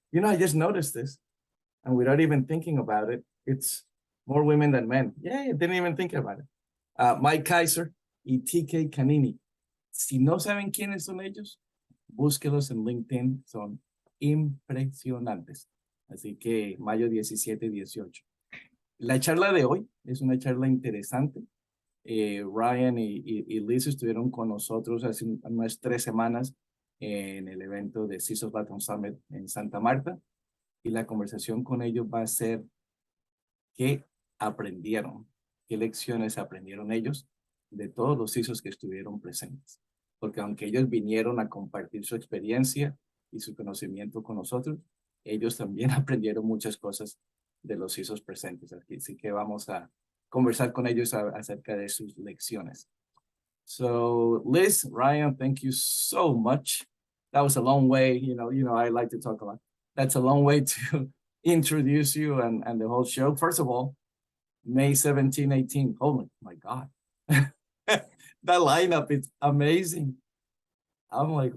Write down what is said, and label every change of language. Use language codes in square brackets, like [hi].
[en] You know, I just noticed this, and without even thinking about it, it's more women than men. Yeah, I didn't even think about it. [es] Mike Kaiser y TK Canini. Si no saben quiénes son ellos, búsquelos en LinkedIn, son impresionantes. Así que mayo 17 y 18. La charla de hoy es una charla interesante. Ryan y Liz estuvieron con nosotros hace unas 3 semanas en el evento de CISOS LATAM SUMMIT en Santa Marta, y la conversación con ellos va a ser qué aprendieron, qué lecciones aprendieron ellos de todos los CISOs que estuvieron presentes. Porque aunque ellos vinieron a compartir su experiencia y su conocimiento con nosotros, ellos también aprendieron muchas cosas de los CISOs presentes. Así que vamos a conversar con ellos acerca de sus lecciones. [en] So, Liz, Ryan, thank you so much. That was a long way. You know, I like to talk a lot. That's a long way to introduce you and the whole show. First of all, May 17, 18. Oh my God. That lineup is amazing. I'm like,